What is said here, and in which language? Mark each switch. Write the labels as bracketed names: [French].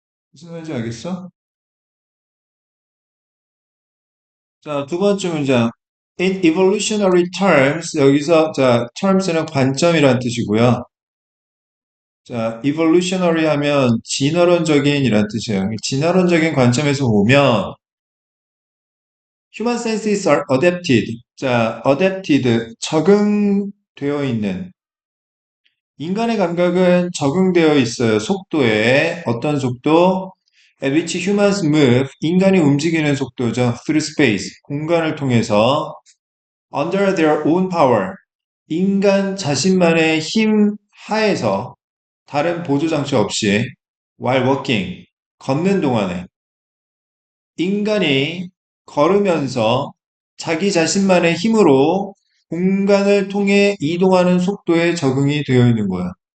[Korean] 무슨 말인지 알겠어? 자, 두 번째 문장. [English] In evolutionary terms, [Korean] 여기서 자, terms는 관점이란 뜻이고요. 자, evolutionary 하면 진화론적인이란 뜻이에요. 진화론적인 관점에서 보면 [English] human senses are adapted. [Korean] 자, adapted 적응되어 있는 인간의 감각은 적응되어 있어요. 속도에 어떤 속도? [English] At which humans move. [Korean] 인간이 움직이는 속도죠. [English] Through space. [Korean] 공간을 통해서 [English] under their own power. [Korean] 인간 자신만의 힘 하에서 다른 보조 장치 없이 [English] while walking. [Korean] 걷는 동안에 인간이 걸으면서 자기 자신만의 힘으로 공간을 통해 이동하는 속도에 적응이 되어 있는 거야.